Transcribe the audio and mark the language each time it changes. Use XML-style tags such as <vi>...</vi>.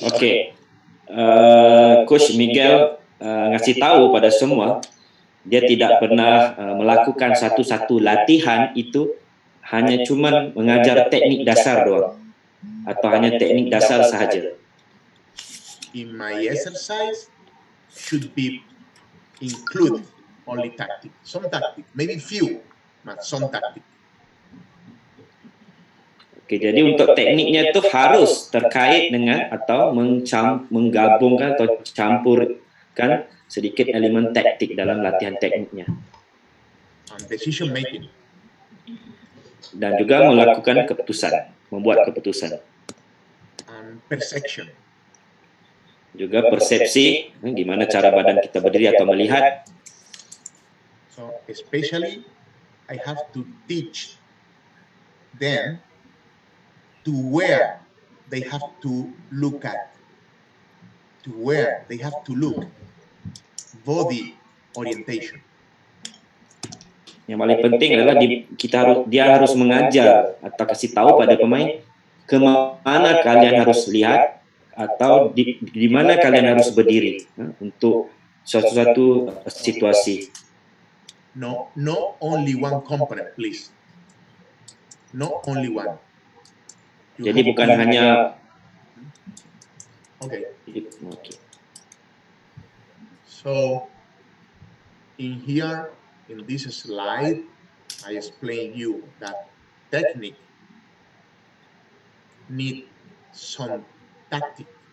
<id>Oke, Coach Miguel ngasih tahu pada semua, dia tidak pernah melakukan satu-satu latihan itu hanya cuma mengajar teknik dasar doang, atau hanya teknik dasar sahaja.</id> <en>In my exercise should be include only tactic, some tactic, maybe few, but some tactic.</en> <id>Oke, jadi untuk tekniknya itu harus terkait dengan atau menggabungkan atau campurkan sedikit elemen taktik dalam latihan tekniknya.</id> <en>And decision making.</en> <id>Dan juga melakukan keputusan, membuat keputusan.</id> <en>And perception.</en> <id>Juga persepsi, gimana cara badan kita berdiri atau melihat.</id> <en>So especially I have to teach them to where they have to look at, to where they have to look, body orientation.</en> <id>Yang paling penting adalah dia harus mengajar atau kasih tahu pada pemain kemana kalian harus lihat atau di mana kalian harus berdiri untuk suatu situasi.</id> <en>No only one component, please. No only one.</en> <id>Jadi bukan hanya. Okay.</id> <en>So in here, in this slide, I explain you that technique need some tactic.</en>